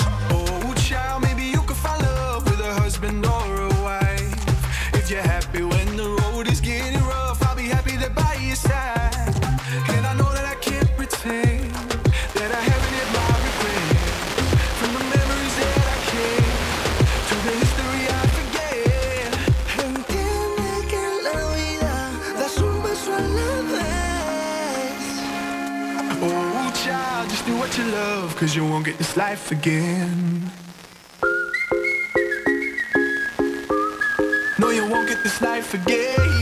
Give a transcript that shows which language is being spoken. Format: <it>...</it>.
<en>Oh, child, maybe you could find love with a husband or a wife. If you're happy when the road is getting rough, I'll be happy there by your side. And I know that I can't pretend that I haven't had my regret, from the memories that I kept to the history I forget.</en> <es>Entiende que en la vida das un beso a la vez.</es> <en>Oh, child, just do what you love, 'cause you won't get this life again. No, you won't get this life again.</en>